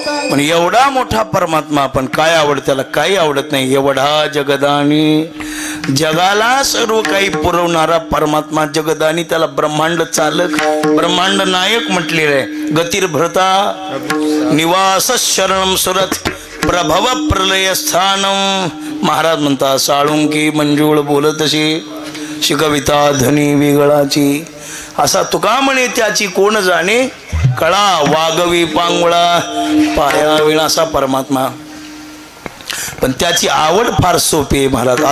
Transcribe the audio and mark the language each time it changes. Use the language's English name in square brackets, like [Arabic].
[Marathi] पण एवढा मोठा परमात्मा आपण काय आवडत त्याला काही आवडत नाही. एवढा जगदानी जगाला सर्व काही पुरवणारा परमात्मा जगदानी त्याला ब्रह्मांड चालक ब्रह्मांड नायक म्हटलेलं आहे. [Sanskrit] गतिर्भृता निवास शरणम सुरत प्रभव प्रलय स्थानम. [Marathi] महाराज म्हणतात साळुंकी मंजूळ बोलतशी शिकविता धनी वेगळाची. असा तुका म्हणे त्याची कोण जाणे कळा वागवी पांगुळा पाया विणा असा परमात्मा. पण त्याची आवड फार सोपी आहे महाराज.